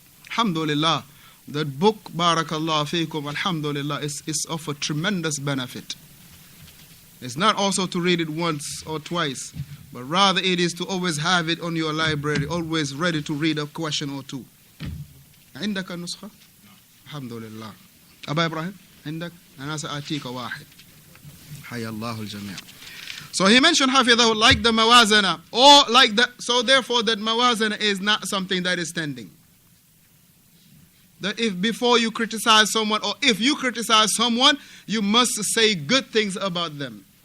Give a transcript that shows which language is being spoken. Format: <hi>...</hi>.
<en>Alhamdulillah, that book, barakallahu feekum, alhamdulillah, is of a tremendous benefit. It's not also to read it once or twice, but rather it is to always have it on your library, always ready to read a question or two.</en> <ar>عندك النسخة؟</ar> <en>Alhamdulillah.</en> <ar>أبا إبراهيم عندك؟ أنا سأعطيك واحد. حيا الله الجميع.</ar> <en>So he mentioned حفظه like the mawazana, or like the, so therefore that mawazana is not something that is standing. That if before you criticize someone, or if you criticize someone, you must say good things about them.</en>